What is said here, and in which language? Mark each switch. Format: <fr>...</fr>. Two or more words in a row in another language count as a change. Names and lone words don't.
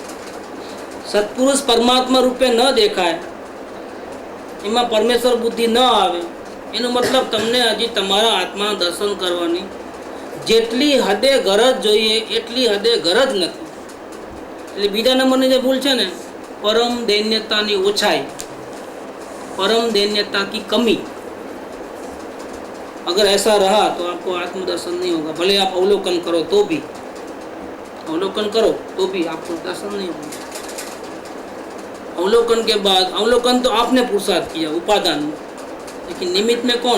<gu>સત્પુરુષ પરમાત્મા રૂપે ન દેખાય, એમાં પરમેશ્વર બુદ્ધિ ન આવે, એનો મતલબ તમને હજી તમારા આત્માના દર્શન કરવાની જેટલી હદે ગરજ જોઈએ એટલી હદે ગરજ નથી. એટલે બીજા નંબરની જે ભૂલ છે ને, પરમ દૈન્યતાની ઓછાઈ,</gu> <hi>परम दैन्यता की कमी, अगर ऐसा रहा तो आपको आत्मदर्शन नहीं होगा. भले आप अवलोकन करो तो भी, अवलोकन करो तो भी आपको दर्शन नहीं होगा. अवलोकन के बाद, अवलोकन तो आपने पुरुषार्थ किया उपादान में, लेकिन निमित्त में कौन?</hi>